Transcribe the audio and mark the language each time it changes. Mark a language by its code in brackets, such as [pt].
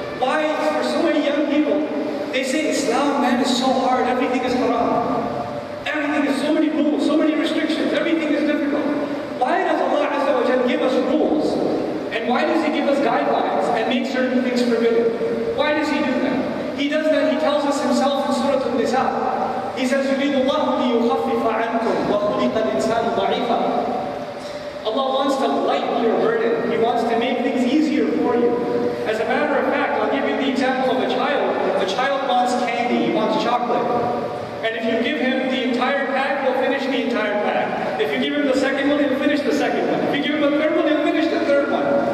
[en] Why, for so many young people, they say Islam, man, is so hard, everything is haram. Everything is so many rules, so many restrictions, everything is difficult. Why does Allah Azza wa Jalla give us rules? And why does He give us guidelines and make certain things forbidden? Why does He do that? He does that, He tells us Himself in Surah Al-Nisa. He says, [ar] يُرِيدُ اللَّهُ لِيُخَفِّفَ عَنْكُمْ وَخُلِقَ الْإِنسَانُ ضَعِيفًا. [en] Allah wants to lighten your burden. He wants to make things easier for you. As a matter of fact, I'll give you the example of a child. A child wants candy, he wants chocolate. And if you give him the entire pack, he'll finish the entire pack. If you give him the second one, he'll finish the second one. If you give him the third one, he'll finish the third one.